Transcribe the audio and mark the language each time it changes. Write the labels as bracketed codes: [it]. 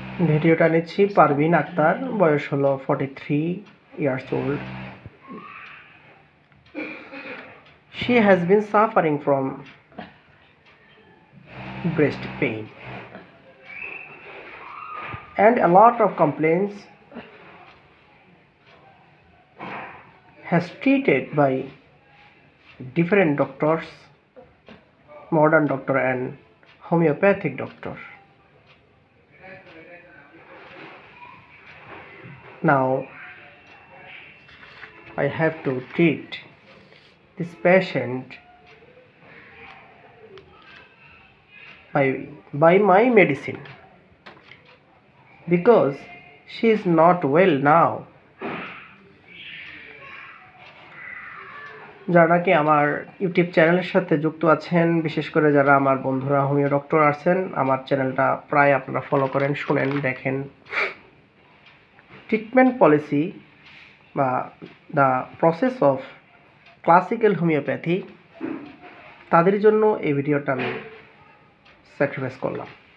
[bn] ভিডিওটা নিচ্ছি পারভিন আক্তার, বয়স হলো 43 [en] years old. She has been suffering from breast pain and a lot of complaints has treated by different doctors, modern doctor and homeopathic doctor. Now I have to treat this patient by my medicine because she is not well now. [bn] যারা নাকি আমার YouTube চ্যানেলের সাথে যুক্ত আছেন, বিশেষ করে যারা আমার বন্ধুরা হোমিও ডক্টর আছেন, আমার চ্যানেলটা প্রায় আপনারা ফলো করেন, শুনেন, দেখেন। ট্রিটমেন্ট পলিসি বা the process of classical homeopathy, তাদের জন্য এই ভিডিওটা আমি স্যাক্রিফাইস করলাম।